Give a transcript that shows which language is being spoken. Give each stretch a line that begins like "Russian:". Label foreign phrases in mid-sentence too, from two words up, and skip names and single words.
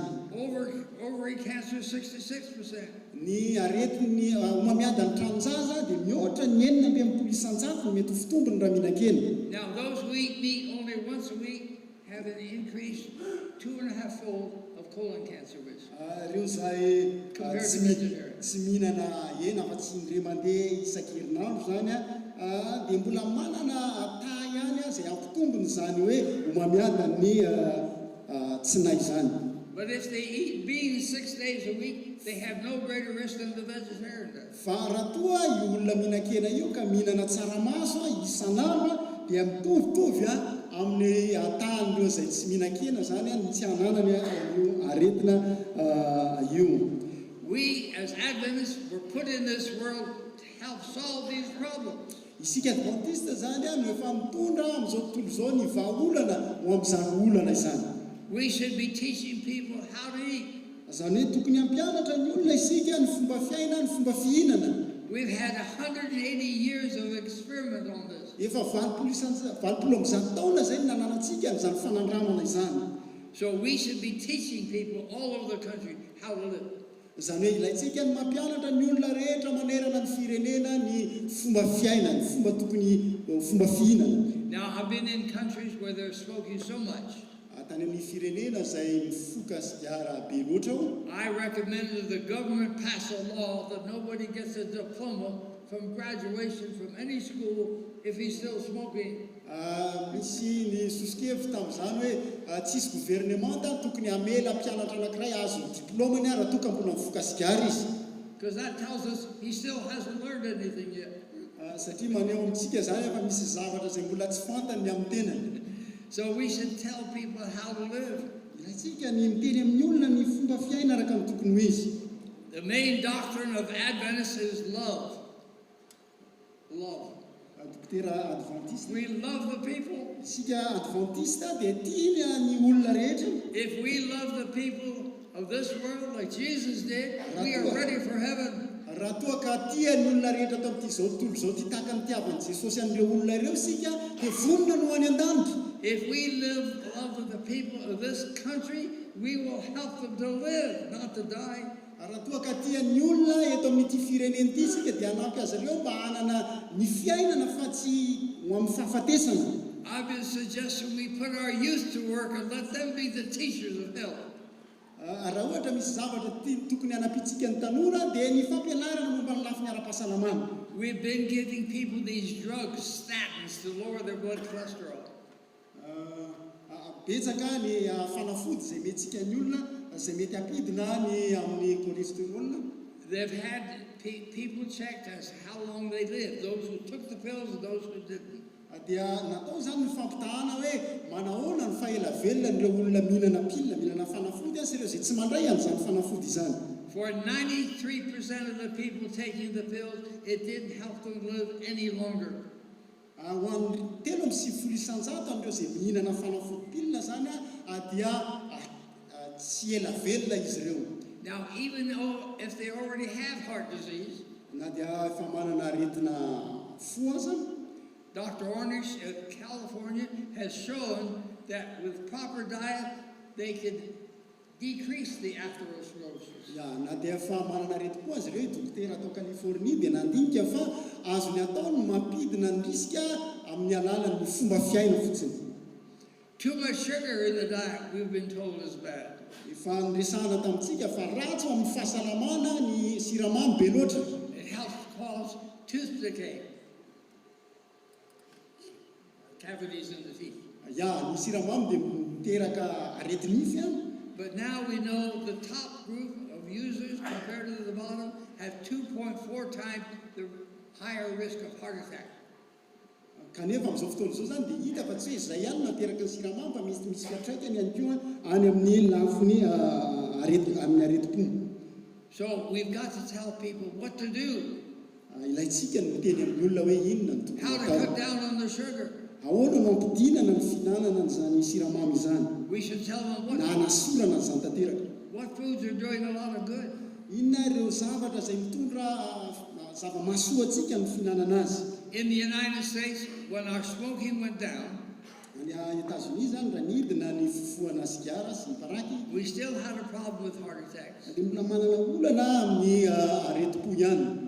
English: Ovary cancer 66%.
Malagasy: Ny aretiny homamiadana tranonjaza dia mihoatra ny 9% ny mety ho fitombony raha mihinan-kena.
English: Now those who eat meat only once a week have an increase 2.5-fold of colon cancer risk.
Malagasy: Ireo zay tsy mihinana hena fa tsy indray mandeha isan-kerinandro zany dia mbola manana ata ihany zay ampitombony zany hoe homamiadana ny tsy nay zany.
English: But if they eat beans 6 days a week, they have no greater risk than the vegetarian does.
Malagasy: Fa raha toa io olona mihinan-kena io ka mihinana tsaramaso isan'andro dia mitovitovy amin'ny atan'ireo zay tsy mihinan-kena zany ny tsy hananany io aretina io.
English: We as Adventists were put in this world to help solve these problems.
Malagasy: Isika adventiste zany no efa mitondra amin'izao tontolo zao ny vahaolana ho amin'izany olana izany.
English: We should be teaching people how to eat.
Malagasy: Zany hoe tokony hampianatra ny olona isika ny fomba fiaina, ny fomba fihinana.
English: We've had 180 years of experiment on this.
Malagasy: Efa 20 taona zay nananantsika amin'izany fanandramana izany.
English: So we should be teaching people all over the country how to live.
Malagasy: Zany hoe ilaitsika ny mampianatra ny olona rehetra manerana ny firenena ny fomba fiaina, ny fomba tokony fomba fihinana.
English: Now I've been in countries where they're smoking so much.
Malagasy: Tany amin'ny firenena zay mifoka sigara be loatra.
English: I recommend that the government pass a law that nobody gets a diploma from graduation from any school if he's still smoking.
Malagasy: Misy ny sosikevy tamin'izany hoe tsisy gouvernemanta tokony hamela mpianatra anankiray azo diplômany raha toka mbola mifoka sigara izy.
English: Because that tells us he still hasn't learned anything yet.
Malagasy: Satria maneho amintsika zany efa misy zavatra zay mbola tsy fantany amin'ny tenany.
English: So we should tell people how to live.
Malagasy: Ilaitsika ny miteny amin'ny olona ny fomba fiaina araka ny tokony ho izy.
English: The main doctrine of Adventists is love. Love. Adventiste. We love the people.
Malagasy: Isika adventiste dia tia ny olona rehetra.
English: If we love the people of this world like Jesus did, we are ready for heaven.
Malagasy: Raha toa ka tia ny olona rehetra ato amin'ity zao tontolo zao ty tahaka ny tiavan'i Jesosy an'ireo olona ireo isika dia vonona no any an-danitra.
English: if we love with the people of this country, we will help them to live, not to die.
Malagasy: Raha toa ka tian'ny olona eto amin'ity firenena ity isika dia hanampy azy ireo mba hanana ny fiainana fa tsy ho amin'ny fahafatesana.
English: I've been suggesting we put our youth to work and let them be the teachers of health.
Malagasy: Raha ohatra misy zavatra tokony hanampitsika ny tanora dia ny fampianarana momba ny lafiny ara-pahasalamana.
English: We've been giving people these drugs, statins, to lower their blood cholesterol.
Malagasy: Betsaka ny fanafody izay mentsika ny olona izay mety hampidina ny amin'ny cholesterol.
English: They've had people checked as how long they live, those who took the pills and those who didn't.
Malagasy: Dia natao zany ny fampitahana hoe manahoana ny fahaela velona n'ireo olona mihinana pilina, mihinana fanafody sy ireo izay tsy mandray an'izany fanafody izany.
English: For 93% of the people taking the pills, it didn't help them live any longer.
Malagasy: Ho an'ny 7% an'ireo izay mihinana fanafody pilina zany dia tsy ela velona izy ireo.
English: Now, even though if they already have heart disease,
Malagasy: na dia efa manana aretina fo aza,
English: Dr. Ornish of California has shown that with proper diet, they could decrease the atherosclerosis.
Malagasy: Na dia efa manana aretim-po azy ireo dokotera atao California dia nandinika fa azony atao no mampidina ny risika amin'ny alalan'ny fomba fiaina fotsiny.
English: Too much sugar in the diet, we've been told, is bad.
Malagasy: Efa niresahana tamintsika fa ratsy amin'ny fahasalamana ny siramamy be loatra.
English: It helps cause tooth decay, cavities in the teeth.
Malagasy: Ny siramamy dia miteraka aretinify.
English: But now we know the top group of users compared to the bottom have 2.4 times the higher risk of heart attack.
Malagasy: Kanefa amin'izao fotoana izao zany dia hita fa tsy hoe izay ihany nateraka ny siramamy fa misy fiatraikany ihany koa any amin'ny lafiny amin'ny aretim-po.
English: So we've got to tell people what to do.
Malagasy: Ilaitsika ny miteny amin'ny olona hoe inona ny tokony
English: How to cut down on the sugar.
Malagasy: Ahoana no ampidinana ny finanana an'izany siramamy izany.
English: We should tell them
Malagasy: Na hanasorana an'izany tanteraka.
English: what foods are doing a lot of good.
Malagasy: Inona ireo zavatra izay mitondra zava-mahasoa antsika ny finanana azy.
English: In the United States, when our smoking went down,
Malagasy: Any États-Unis zany raha nidina ny fofoana sigara sy ny paraky,
English: we still had a problem with heart attacks
Malagasy: dia mbola manana olana amin'ny aretim-po ihany.